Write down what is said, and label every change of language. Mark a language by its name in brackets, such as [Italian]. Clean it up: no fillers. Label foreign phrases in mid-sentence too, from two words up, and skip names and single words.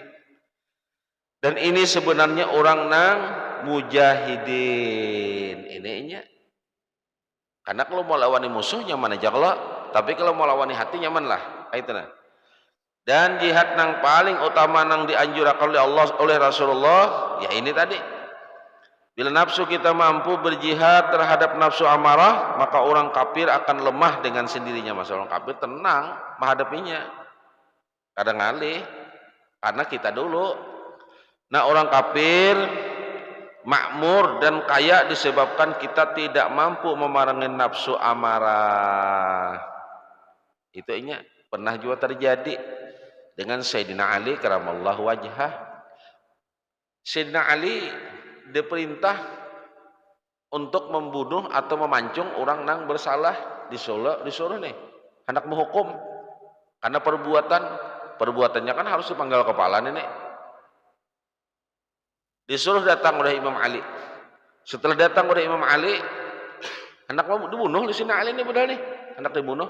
[Banjar] Dan ini sebenarnya orang nang mujahidin ininya, karena kalau melawani musuh nyaman aja kalau, tapi kalau melawani hati nyaman lah itu nah. [Indonesian] Dan jihad nang paling utama nang dianjurkan oleh Allah oleh Rasulullah ya ini tadi, bila nafsu kita mampu berjihad terhadap nafsu amarah, maka orang kafir akan lemah dengan sendirinya. [Banjar] Masa orang kafir tenang menghadapinya, kadang ngalih karena kita dulu. [Indonesian] Nah orang kafir makmur dan kaya disebabkan kita tidak mampu memerangi nafsu amarah. Itu inya pernah juga terjadi dengan Sayyidina Ali [Arabic] karamallahu wajhah. [Indonesian] Sayyidina Ali diperintah untuk membunuh atau memancung orang nang bersalah, disuruh nih hendak menghukum karena perbuatannya kan harus dipanggal kepala nih. Disuruh datang oleh Imam Ali. Setelah datang oleh Imam Ali, hendak mau dibunuh di sini Ali ini padahal nih hendak dibunuh.